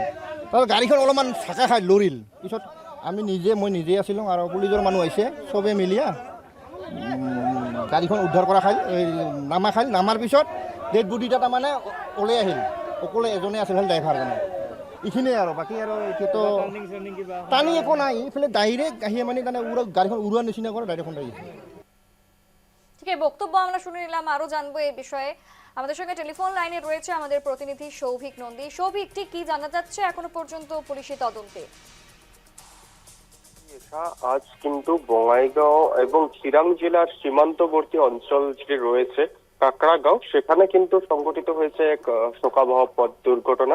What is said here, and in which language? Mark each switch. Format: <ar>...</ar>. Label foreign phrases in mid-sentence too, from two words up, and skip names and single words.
<as>তাৰপিছত গাড়ীখন অলপমান চাকা খাই লৰিল। পিছত মই নিজে আছিলোঁ আৰু পুলিচৰ মানুহ আহিছে, চবে মিলিয়া গাড়ীখন উদ্ধাৰ কৰা খাই নামাৰ পিছত</as> <en>dead bodyটা</en> <as>তাৰমানে ওলাই আহিল। অকলে এজনে আছিল ড্ৰাইভাৰজনে। এইখিনিয়ে আৰু বাকী আৰু এতিয়াতো টানি একো নাই। এইফালে ডাইৰেক্ট আহিয়ে মানে গাড়ীখন উড়োৱাৰ নিচিনা করে ডাইরেক্ট আহিছে।</as> <bn>ঠিক আছে, বক্তব্য আমরা শুনে নিলাম। আরো জানবো এই বিষয়ে। আমাদের সঙ্গে টেলিফোন লাইনে রয়েছে আমাদের প্রতিনিধি সৌভিক নন্দী। সৌভিক, ঠিক কি জানা যাচ্ছে এখনো পর্যন্ত পুলিশি তদন্তে? আজ কিন্তু বঙ্গাইগাঁও এবং চিরাং জেলার সীমান্তবর্তী অঞ্চল যেটি রয়েছে কাকড়াগাঁও, সেখানে কিন্তু সংঘটিত হয়েছে এক শোকাবহ পথ দুর্ঘটনা।</bn>